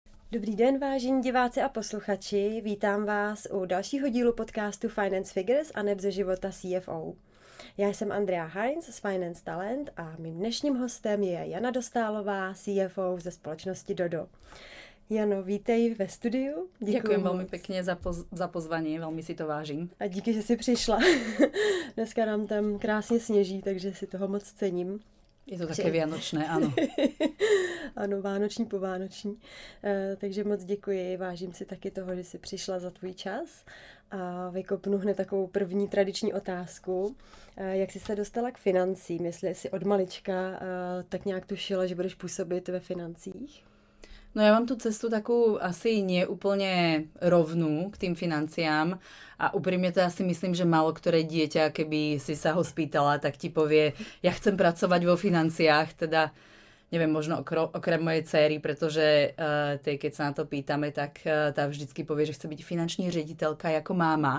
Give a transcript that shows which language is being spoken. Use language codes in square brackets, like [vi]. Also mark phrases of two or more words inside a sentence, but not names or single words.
[cs] Dobrý den, vážení diváci a posluchači. Vítám vás u dalšího dílu podcastu Finance Figures a neb ze života CFO. Já jsem Andrea Heinz z Finance Talent a mým dnešním hostem je Jana Dostálová, CFO ze společnosti Dodo. Jano, vítej ve studiu. [sk] Ďakujem veľmi pekne za pozvanie, veľmi si to vážim. [cs] A díky, že jsi přišla. Dneska nám tam krásně sněží, takže si toho moc cením. [sk] Je to také vianočné, áno. [cs] Ano, vánoční po vánoční. Takže moc děkuji, vážím si taky toho, že jsi přišla za tvůj čas. A vykopnu hned takovou první tradiční otázku. Jak jsi se dostala k financím? Jestli jsi od malička tak nějak tušila, že budeš působit ve financích? [sk] No ja mám tú cestu takú asi nie úplne rovnú k tým financiám a úprimne to asi myslím, že málo ktoré dieťa, keby si sa ho spýtala, tak ti povie, ja chcem pracovať vo financiách, teda neviem, možno okrem mojej dcery, pretože tej, keď sa na to pýtame, tak tá vždycky povie, že chce byť finanční riaditeľka ako máma.